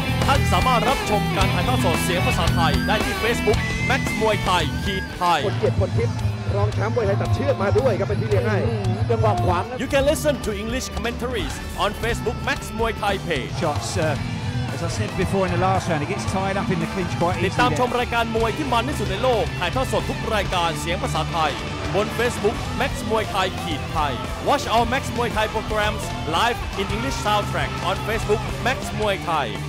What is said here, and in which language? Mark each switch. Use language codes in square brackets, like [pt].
[th] ท่านสามารถรับชมการถ่ายทอดสดเสียงภาษาไทยได้ที่ Facebook Max มวยไทยขีดไทย คนเกียรติคนทิพย์รองแชมป์มวยไทยตัดเชือกมาด้วยครับเป็นที่เรียกให้จังหวะขวาง [en] You can listen to English commentaries on Facebook Max มวยไทย page. Shots, as I said before in the last round, he gets tied up in the clinch quite [th] ติดตาม [en] easily. [th] ชมรายการมวยที่มันที่สุดในโลกถ่ายทอดสดทุกรายการเสียงภาษาไทย [en] บน Facebook Max Muay Thai Thai Watch all Max Muay Thai programs live in English soundtrack on Facebook Max Muay Thai